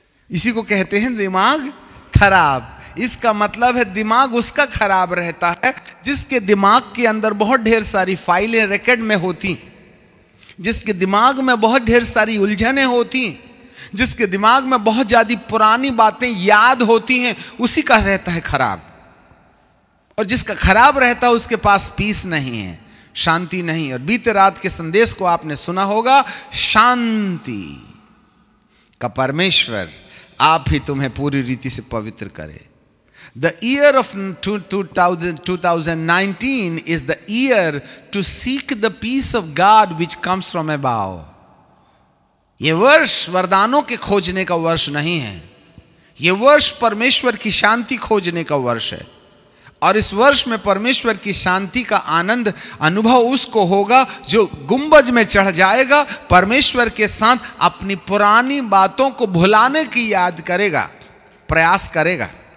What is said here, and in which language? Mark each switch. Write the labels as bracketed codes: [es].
[hi] इसी को कहते हैं दिमाग खराब। इसका मतलब है दिमाग उसका खराब रहता है जिसके दिमाग के अंदर बहुत ढेर सारी फाइलें रिकॉर्ड में होती हैं, जिसके दिमाग में बहुत ढेर सारी उलझनें होती हैं, जिसके दिमाग में बहुत ज़्यादा पुरानी बातें याद होती हैं, उसी का रहता है खराब। और जिसका खराब रहता है उसके पास पीस नहीं है, शांति नहीं। और बीते रात के संदेश को आपने सुना होगा, शांति का परमेश्वर आप ही तुम्हें पूरी रीति से पवित्र करे। [en] The year of 2019 is the year to seek the peace of God which comes from above. [hi] ये वर्ष वरदानों के खोजने का वर्ष नहीं है, ये वर्ष परमेश्वर की शांति खोजने का वर्ष है। और इस वर्ष में परमेश्वर की शांति का आनंद अनुभव उसको होगा जो गुंबज में चढ़ जाएगा, परमेश्वर के साथ अपनी पुरानी बातों को भुलाने की याद करेगा, प्रयास करेगा।